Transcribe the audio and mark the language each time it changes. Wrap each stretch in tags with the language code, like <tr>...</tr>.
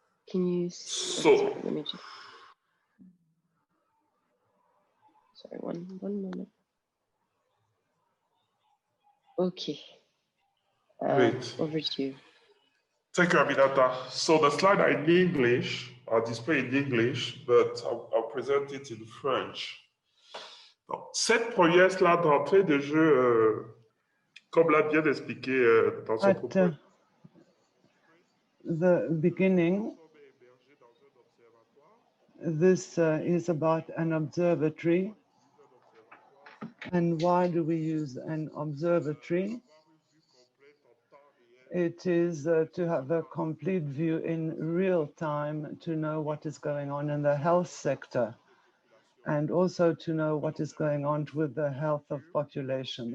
<en>Can you sorry, let me just one moment. Okay. Great. Over to you. Thank you, Aminata. So the slides are in English, are displayed in English, but I'll present it in French.</en> <fr>Donc, cette première slide d'entrée de jeu, comme l'a bien expliqué dans son propos.</fr> <en>The beginning, this is about an observatory. And why do we use an observatory? It is to have a complete view in real time to know what is going on in the health sector, and also to know what is going on with the health of population.</en>